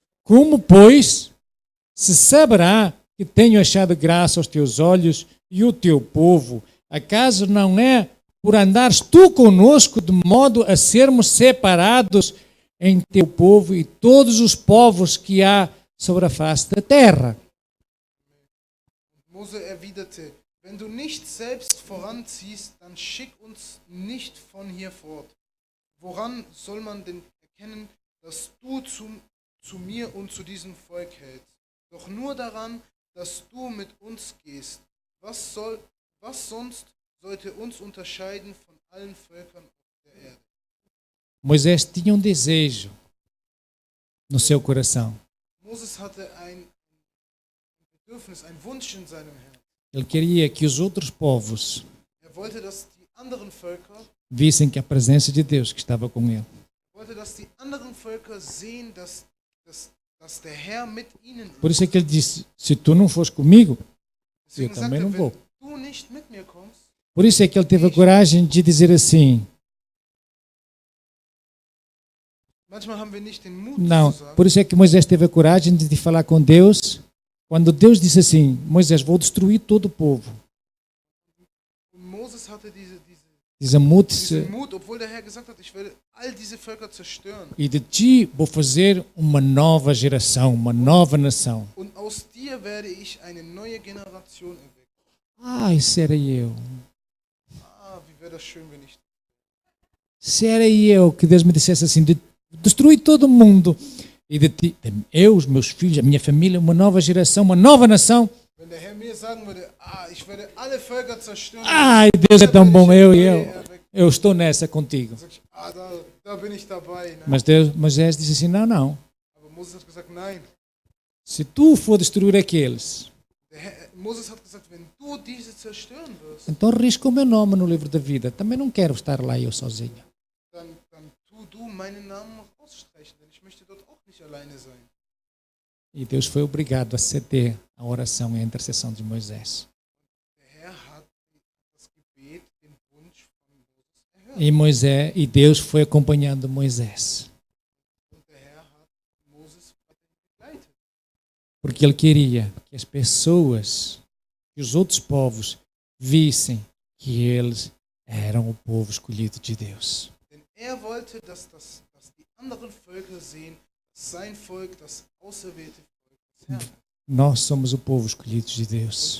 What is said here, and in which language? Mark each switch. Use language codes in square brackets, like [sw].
[pt] Como, pois, se saberá que tenho achado graça aos teus olhos e o teu povo? Acaso não é por andares tu conosco, de modo a sermos separados em teu povo e todos os povos que há sobre a face da terra? [de] Mose erwiderte: wenn du nicht selbst voranziehst, dann schick uns nicht von hier fort. Woran soll man denn erkennen, dass du zu mir und zu diesem Volk hältst? Doch nur daran, dass du mit uns gehst. Was sonst sollte uns unterscheiden von allen Völkern auf der Erde? [pt] Moisés tinha desejo no seu coração. [de] Moses hatte ein Bedürfnis, ein Wunsch in seinem Herzen. [pt] Ele queria que os outros povos [de] Wollte, dass die anderen Völker [pt] vissem que a presença de Deus que estava com ele. [de] wollte, dass die anderen Völker sehen, dass der Herr mit ihnen ist. [pt] Por isso é que ele disse: se tu não fores comigo, eu [de] Deswegen sagt [pt] também não vou. [de] wenn du nicht mit mir kommst, [pt] Por isso é que ele teve a coragem de dizer assim. [de] manchmal haben wir nicht den Mut [pt] Não, [de] zu sagen, [pt] por isso é que Moisés teve a coragem de falar com Deus. Quando Deus disse assim: Moisés, vou destruir todo o povo. [de] und Moses hatte diesen Desamute-se Mut, obwohl der Herr gesagt hat, ich werde all diese Völker zerstören. [pt] e de ti vou fazer uma nova geração, uma nova nação. [de] Und aus dir werde ich eine neue Generation erwecken. [pt] Ai, se era eu. [de] Wie wäre das schön, wenn ich... [pt] Se era eu que Deus me dissesse assim: destruir todo mundo. E de ti, eu, os meus filhos, a minha família, uma nova geração, uma nova nação. [de] Wenn der Herr mir sagen würde, ich werde alle Völker zerstören. [pt] Ai, Deus é tão bom, eu estou nessa contigo. [de] Sag ich, da bin ich dabei. Ne? [pt] Mas Moisés disse assim: não. [de] Aber Moses hat gesagt, nein. [pt] Se tu for destruir aqueles, [de] Moses hat gesagt, wenn du diese zerstören wirst, [pt] então risca o meu nome no livro da vida. Também não quero estar lá eu sozinho. [de] dann tu du meinen Namen noch ausstreichen, denn ich möchte dort auch nicht alleine sein. [pt] E Deus foi obrigado a ceder a oração e a intercessão de Moisés. [de] Der Herr hat das Gebet, den Wunsch von Moses erhört. [pt] E Deus foi acompanhando Moisés. [de] Und der Herr hat Moses begleitet. [pt] Porque ele queria que as pessoas, que os outros povos, vissem que eles eram o povo escolhido de Deus. [de] Denn er wollte, dass die anderen Völker sehen, dass sein Volk das auserwählte Volk des Herrn. [pt] Nós somos o povo escolhido de Deus.